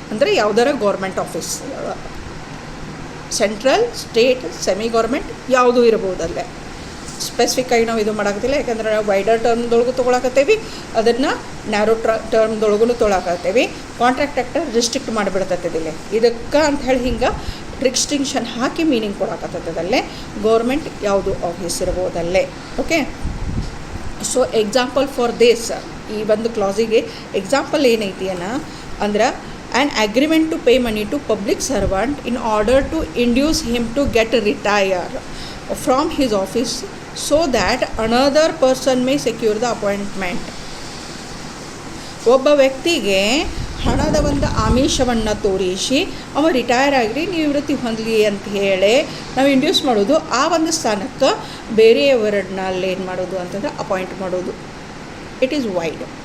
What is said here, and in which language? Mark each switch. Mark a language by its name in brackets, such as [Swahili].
[Kannada] ಅಂದರೆ ಯಾವುದರ government office, central, state, semi government ಯಾವುದೂ ಇರ್ಬೋದಲ್ಲೇ. ಸ್ಪೆಸಿಫಿಕ್ಕಾಗಿ ನಾವು ಇದು ಮಾಡೋಕ್ಕಿಲ್ಲ, ಯಾಕಂದ್ರೆ ನಾವು ವೈಡರ್ ಟರ್ಮ್ದೊಳಗೂ ತೊಗೊಳಕತ್ತೇವಿ, ಅದನ್ನು ನ್ಯಾರೋ ಟರ್ಮ್ದೊಳಗೂ ತೊಗೊಳಕತ್ತೇವಿ. ಕಾಂಟ್ರಾಕ್ಟ್ ಆ್ಯಕ್ಟ್ ರಿಸ್ಟ್ರಿಕ್ಟ್ ಮಾಡಿಬಿಡ್ತೈತಿಲ್ಲ, ಇದಕ್ಕೆ ಅಂತ ಹೇಳಿ ಹಿಂಗೆ ರಿಸ್ಟ್ರಿಕ್ಷನ್ ಹಾಕಿ ಮೀನಿಂಗ್ ಕೊಡಕತ್ತದಲ್ಲೇ. ಗೌರ್ಮೆಂಟ್ ಯಾವುದು office ಇರ್ಬೋದಲ್ಲೇ. [English] okay, so example for this, [Kannada] ಈ ಒಂದು ಕ್ಲಾಸಿಗೆ ಎಕ್ಸಾಂಪಲ್ ಏನೈತಿ ಅಂದ್ರೆ [English] an agreement to pay money to public servant in order to induce him to get retire from his office so that another person may secure the appointment. [Kannada] ಒಬ್ಬ ವ್ಯಕ್ತಿಗೆ ಹಣದ ಒಂದು ಆಮಿಷವನ್ನು ತೋರಿಸಿ ಅವ ರಿಟೈರ್ ಆಗಿರಿ ನಿವೃತ್ತಿ ಹೊಂದಲಿ ಅಂತ ಹೇಳಿ ನಾವು ಇಂಡ್ಯೂಸ್ ಮಾಡೋದು, ಆ ಒಂದು ಸ್ಥಾನಕ್ಕೆ ಬೇರೆಯವರನ್ನ ಏನು ಮಾಡೋದು ಅಂತಂದ್ರೆ ಅಪಾಯಿಂಟ್ ಮಾಡೋದು. [English] It is wide.